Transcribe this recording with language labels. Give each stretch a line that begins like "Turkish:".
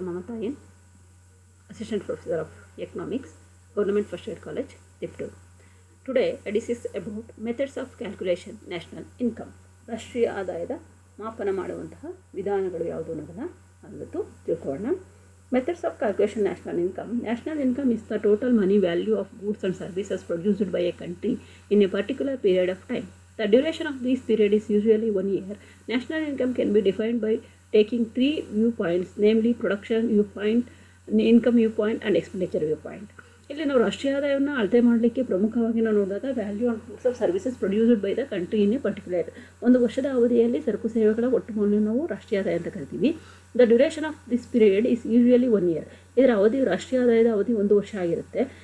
English: Mamata N, Assistant Professor of Economics, Government First Aid College, Tiptur. Today I discuss about methods of calculation national income.
Kannada: ರಾಷ್ಟ್ರೀಯ ಆದಾಯದ ಮಾಪನ ಮಾಡುವಂತಹ ವಿಧಾನಗಳು ಯಾವುದು ಅನ್ನೋದನ್ನು ಇವತ್ತು ತಿಳ್ಕೊಳ್ಳೋಣ.
English: Methods of calculation national income. National income is the total money value of goods and services produced by a country in a particular period of time. The duration of this period is usually 1 year. National income can be defined by taking three viewpoints, namely production viewpoint, income viewpoint and expenditure viewpoint.
Kannada: ಇಲ್ಲಿ ನಾವು ರಾಷ್ಟ್ರೀಯ ಆದಾಯವನ್ನು ಅಳತೆ ಮಾಡಲಿಕ್ಕೆ ಪ್ರಮುಖವಾಗಿ ನಾವು ನೋಡಿದಾಗ
English: Value of goods of services produced by the country in a particular.
Kannada: ಒಂದು ವರ್ಷದ ಅವಧಿಯಲ್ಲಿ ಸರಕು ಸೇವೆಗಳ ಒಟ್ಟು ಮೌಲ್ಯ ನಾವು ರಾಷ್ಟ್ರೀಯ ಆದಾಯ ಅಂತ ಕರಿತೀವಿ.
English: The duration of this period is usually 1 year.
Kannada: ಇದರ ಅವಧಿ ರಾಷ್ಟ್ರೀಯ ಆದಾಯದ ಅವಧಿ 1 ವರ್ಷ ಆಗಿರುತ್ತೆ.